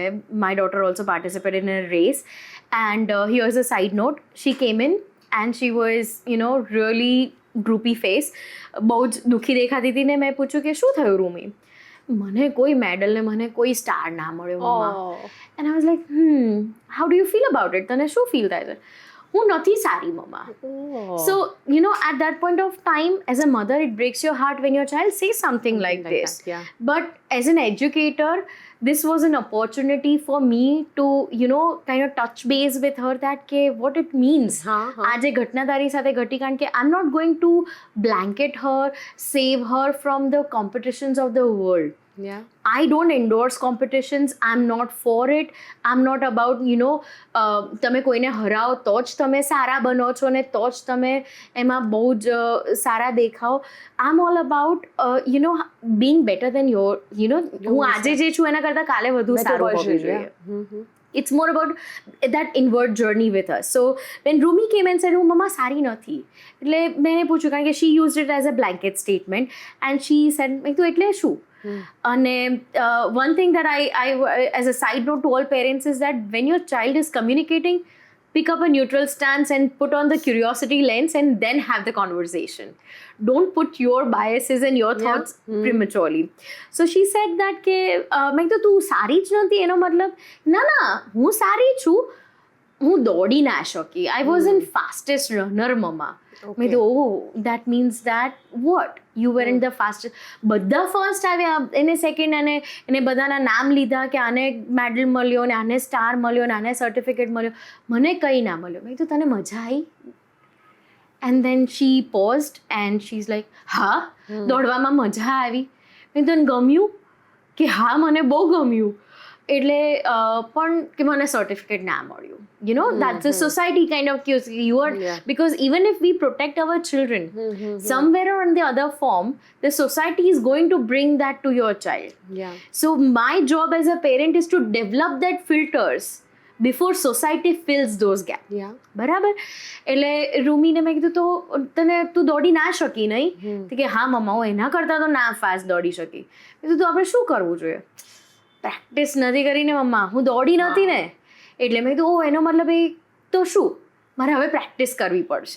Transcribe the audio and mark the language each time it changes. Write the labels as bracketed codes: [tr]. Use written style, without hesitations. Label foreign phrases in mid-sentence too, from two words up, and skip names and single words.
[en] My daughter also participated in a race and here's a side note, she came in and she was really groupy face, [gu] બહુ જ દુઃખી દેખાતી હતી. ને મેં પૂછ્યું કે શું થયું રૂમી? મને કોઈ મેડલ ને મને કોઈ સ્ટાર ના મળ્યો મમ્મા. [en] And I was like how do you feel about it? [gu] તને શું ફીલ થાય છે? હું નથી સારી મમ્મા. [en] So, at that point of time, as a mother, it breaks your heart when your child says something like this. But as an educator, this was an opportunity for me to, kind of touch base with her that what it means. [gu] આજે ઘટના તારી સાથે ઘટી, કારણ કે [en] I'm not going to blanket her, save her from the competitions of the world. I don't endorse competitions. I'm not for it. I'm not about, [gu] તમે કોઈને હરાવો તો જ તમે સારા બનો છો ને તો જ તમે એમાં બહુ જ સારા દેખાઓ. [en] I'm all about, being better than your, [gu] હું આજે જે છું એના કરતાં કાલે વધુ સારું હોવું જોઈએ. [en] It's more about that inward journey with us. So when Rumi came and said, [gu] હું મમ્મા સારી નથી, એટલે મેં પૂછ્યું કારણ કે [en] she used it as a blanket statement and she said, [gu] મેં કીધું એટલે શું? [en] અને one thing that I as a side note to all parents is that when your child is communicating, pick up a neutral stance and put on the curiosity lens and then have the conversation. Don't put your biases and your thoughts prematurely. So she said that [gu] કે મેં કીધું તું સારી જ નથી, એનો મતલબ ના હું સારી છું, હું દોડી ના શકી. [en] I wasn't fastest runner મમ્મા. [gu] મેં કીધું [en] that means that what? You weren't the fastest. [gu] બધા ફર્સ્ટ આવ્યા, એને સેકન્ડ, અને એને બધાના નામ લીધા કે આને મેડલ મળ્યો ને આને સ્ટાર મળ્યો ને આને સર્ટિફિકેટ મળ્યો, મને કંઈ ના મળ્યો. મેં કીધું તને મજા આવી? [en] And then she paused and she is like [gu] હા દોડવામાં મજા આવી. મેં તને ગમ્યું? કે હા મને બહુ ગમ્યું. એટલે પણ કે મને સર્ટિફિકેટ ના મળ્યું. [en] That's a society kind of cues. You are because even if we protect our children, somewhere or in the other form, the society is going to bring that to your child. So my job as a parent is to develop that filters before society fills those gaps. [gu] બરાબર? એટલે રૂમીને મેં કીધું તો તને તું દોડી ના શકી નહીં? કે હા મમ્મા હું એના કરતાં તો ના ફાસ્ટ દોડી શકી. મેં કીધું તો આપણે શું કરવું જોઈએ? પ્રેક્ટિસ નથી કરીને મમ્મા, હું દોડી નથી ને. એટલે મેં કીધું એનો મતલબ એ તો શું, મારે હવે પ્રેક્ટિસ કરવી પડશે.